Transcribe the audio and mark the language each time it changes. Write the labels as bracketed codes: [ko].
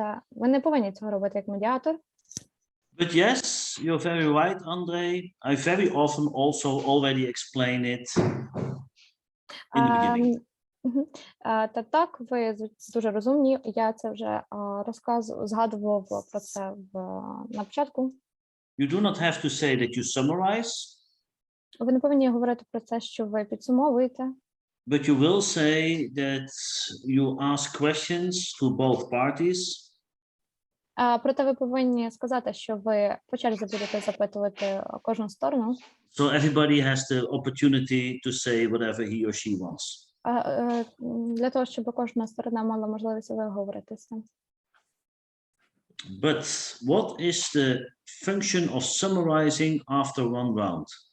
[uk] Ви не повинні цього робити як медіатор. [en] But yes, you're very right, Andre. I very often also already explain it in the beginning. [uk] Та так, ви дуже розумні. Я це вже згадував про це на початку. [en] You do not have to say that you summarize. [uk] Ви не повинні говорити про це, що ви підсумовуєте. [en] But you will say that you ask questions to both parties. [uk] Проте ви повинні сказати, що ви по черзі будете запитувати кожну сторону. [en] So everybody has the opportunity to say whatever he or she wants. [uk] Для того, щоб кожна сторона мала можливість виговоритися. [en] But what is the function of summarizing after one round?